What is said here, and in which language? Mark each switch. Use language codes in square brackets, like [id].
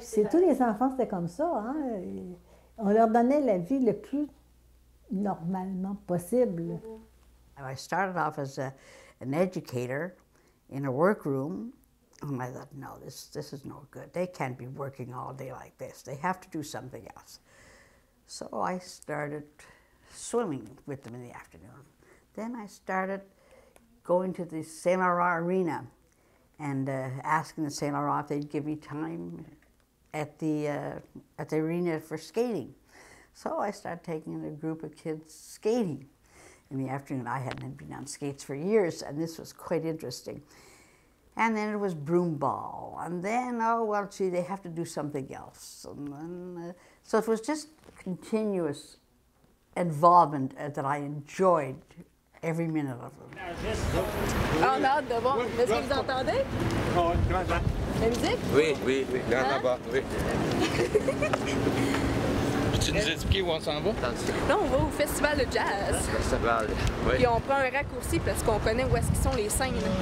[fr] Tous les enfants, c'était comme ça. Hein? On leur donnait la vie le plus normalement possible. [en] I started off as an educator in a workroom, and I thought, no, this is no good. They can't be working all day like this. They have to do something else. So I started swimming with them in the afternoon. Then I started going to the Saint Laurent Arena and asking the Saint Laurent if they'd give me time at the arena for skating. So I started taking a group of kids skating in the afternoon. I hadn't been on skates for years, and this was quite interesting. And then it was broom ball, and then, oh, well, gee, they have to do something else. And then, so it was just continuous involvement that I enjoyed every minute of them. [fr] On a hâte de voir. Est-ce que vous entendez? Oh, grand. La musique? Oui, oui, oui, là-bas, oui. Peux-tu nous expliquer où on s'en va? Là, on va au Festival de jazz. Festival, oui. Puis on prend un raccourci parce qu'on connaît où est-ce qu'ils sont les scènes.